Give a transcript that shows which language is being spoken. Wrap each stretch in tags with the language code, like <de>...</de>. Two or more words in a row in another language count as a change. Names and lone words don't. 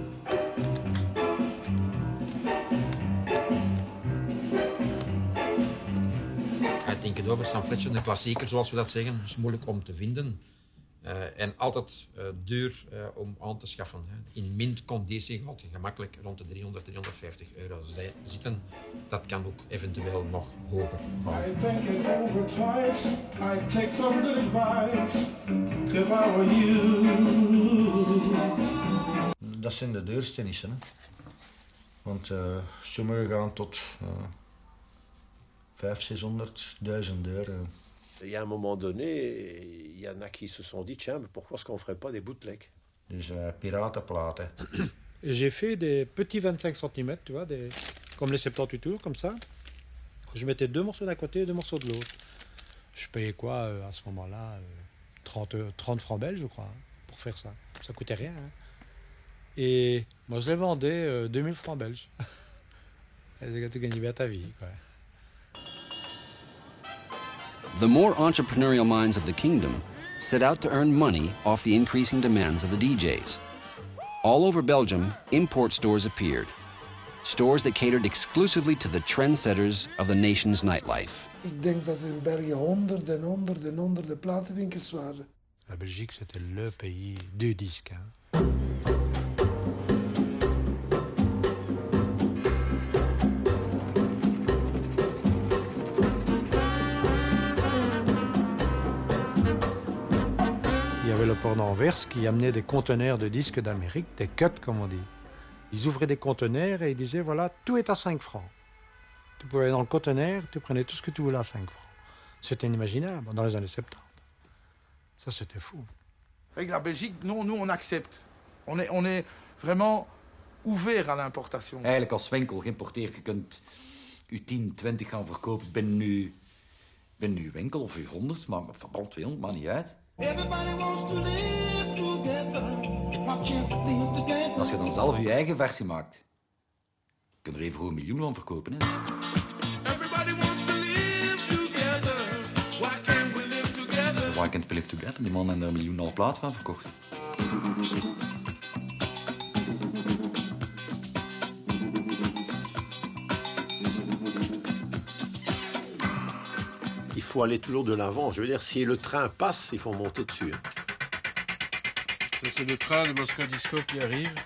<nl>Ik denk het over Stan Fletcher, de klassieker zoals we dat zeggen, is moeilijk om te vinden. En altijd duur om aan te schaffen. Hè. In mint-conditie gaat je gemakkelijk rond de 300, 350 euro zitten. Dat kan ook eventueel nog hoger gaan.</nl> <en>I think it over twice. I take some good advice. If I were you.</en> <nl>Dat zijn de duurste nissen. Hè. Want sommige gaan tot 500, 600, 1000 euro.</nl> <fr>Il y a un moment donné, il y en a qui se sont dit, tiens, mais pourquoi est-ce qu'on ferait pas des bootlegs?</fr> <nl>Dus piratenplaten.</nl> <fr>J'ai fait des petits 25 cm, tu vois, comme les 78 tours, comme ça. Je mettais 2 morceaux d'un côté et 2 morceaux de l'autre. Je payais quoi à ce moment-là 30 francs belges, je crois, pour faire ça. Ça coûtait rien. Hein. Et moi, je les vendais 2000 francs belges. Tu gagnais bien ta vie, quoi.</fr> <en>the more entrepreneurial minds of the kingdom set out to earn money off the increasing demands of the DJs. All over Belgium, import stores appeared. Stores that catered exclusively to the trendsetters of the nation's nightlife.</en> <nl>Ik denk dat in België honderden platenwinkels waren.</nl> <fr>La Belgique, c'était le pays du disque. Il y avait le port d'Anvers qui amenait des conteneurs de disques d'Amérique, des cuts comme on dit. Ils ouvraient des conteneurs et ils disaient voilà, tout est à 5 francs. Tu pouvais aller dans le conteneur, tu prenais tout ce que tu voulais à 5 francs. C'était inimaginable dans les années 70. Ça, c'était fou. Avec la Belgique, nous on accepte. On est vraiment ouvert à l'importation.</fr> <nl>Eigenlijk als winkel geïmporteerd, je kunt je 10, 20 gaan verkopen binnen uw winkel of uw 100, maar van 200, maakt niet uit. Als je dan zelf je eigen versie maakt, kun je er even goed 1 miljoen van verkopen. Hè?</nl> <en>Why can't we live together?</en> <nl>Die man heeft er 1,5 miljoen plaat van verkocht.</nl> <fr>Il faut aller toujours de l'avant. Je veux dire, si le train passe, il faut monter dessus. Ça, c'est le train de Moscow Disco qui arrive.</fr>